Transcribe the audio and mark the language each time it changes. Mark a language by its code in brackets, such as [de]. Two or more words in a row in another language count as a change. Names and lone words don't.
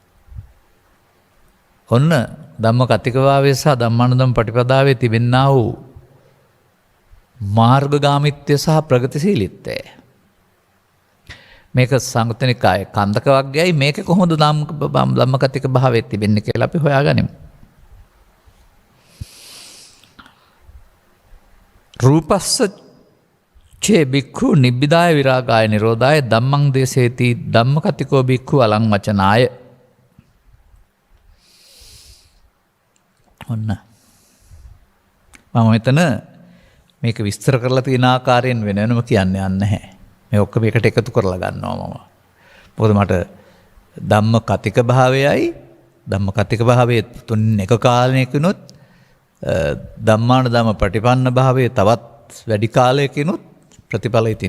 [si] ඔන්න ධම්ම කතිකභාවය සහ ධම්මානුධම්ම පටිපදාවේ තිබෙන්නා වූ මාර්ගගාමිත්වය සහ ප්‍රගතිශීලීත්වය. මේක සංයුත්තනිකායේ කන්දක වර්ගයයි මේක කොහොමද ධම්ම කතිකභාවයේ තිබෙන්නේ කියලා අපි හොයාගනිමු. [pi] රූපස්ස චේ බික්ඛු නිබ්බිදාය විරාගාය නිරෝධාය ධම්මං දේසේති ධම්ම කතිකෝ බික්ඛු අලං වචනාය. [si] ඔන්න මම මෙතන මේක විස්තර කරලා තියෙන ආකාරයෙන් වෙනම කියන්න යන්නේ නැහැ. මේ ඔක්කොම එකට එකතු කරලා ගන්නවා මම. මොකද මට ධම්ම කතික භාවයයි ධම්ම කතික භාවයේ තුන් එක කාලයකිනුත් ධම්මානුධම්ම පටිපන්න භාවයේ තවත් වැඩි කාලයකිනුත් ප්‍රතිඵලයි තියෙන.